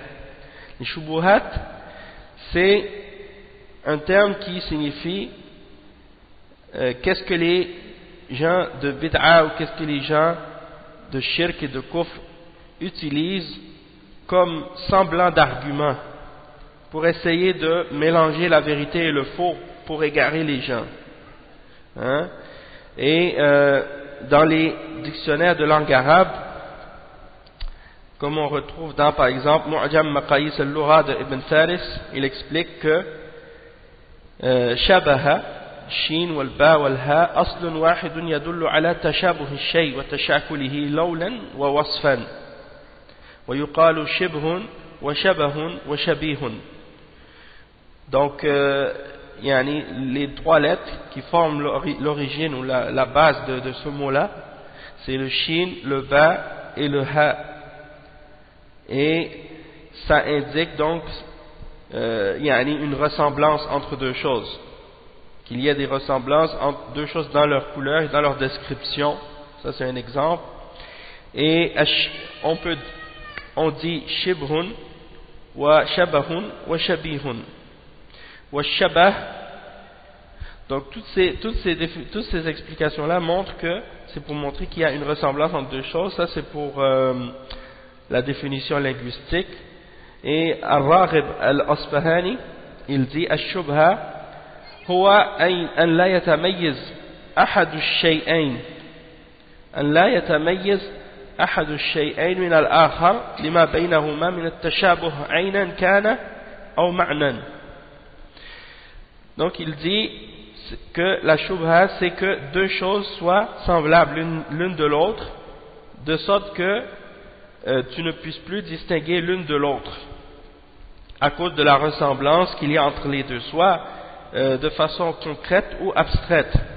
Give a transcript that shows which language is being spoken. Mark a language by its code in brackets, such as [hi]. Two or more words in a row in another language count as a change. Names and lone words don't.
[fr] Les shubuhat, c'est un terme qui signifie qu'est-ce que les gens de bid'a ou qu'est-ce que les gens de shirk et de kufr utilisent comme semblant d'argument pour essayer de mélanger la vérité et le faux pour égarer les gens. Dans les dictionnaires de langue arabe, comme on retrouve dans par exemple Mu'jam Maqayis al-Lugha de Ibn Faris, il explique que [ar] شبه الشين والباء والهاء أصل واحد يدل على تشابه الشيء وتشاكله لونا ووصفا ويقال شبه وشبه وشبيه. [fr] Donc les trois lettres qui forment l'origine ou la base de ce mot-là, c'est le shin, le ba et le ha. Et ça indique donc une ressemblance entre deux choses. Qu'il y a des ressemblances entre deux choses dans leur couleur et dans leur description. Ça c'est un exemple. Et on dit [ar] شبه وشبه وشبيه. [fr] Washabah. Donc toutes ces explications-là montrent que c'est pour montrer qu'il y a une ressemblance entre deux choses. Ça c'est pour la définition linguistique. Et Ar-Raghib al-Asbahani, il dit [ar] الشبهة هو أن لا يتميز أحد الشيئين أن لا يتميز أحد الشيئين من الآخر لما بينهما من التشابه عينا كان أو معنى. [fr] Donc il dit que la shubha, c'est que deux choses soient semblables l'une de l'autre, de sorte que tu ne puisses plus distinguer l'une de l'autre, à cause de la ressemblance qu'il y a entre les deux, soit de façon concrète ou abstraite.